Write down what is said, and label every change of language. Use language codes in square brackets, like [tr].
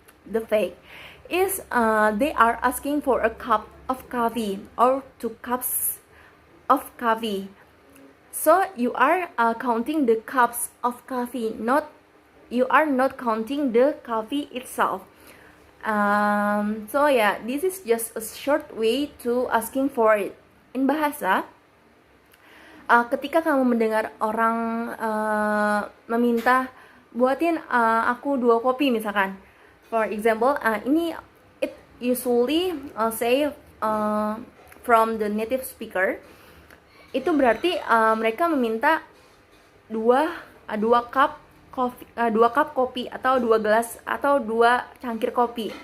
[en] The fact is they are asking for a cup of coffee or 2 cups of coffee. So you are counting the cups of coffee, you are not counting the coffee itself. So yeah, this is just a short way to asking for it. In bahasa, [id] ketika kamu mendengar orang meminta buatin aku 2 kopi misalkan. [en] For example, it usually say from the native speaker. [id] Itu berarti mereka meminta 2 cup kopi atau 2 gelas atau 2 cangkir kopi.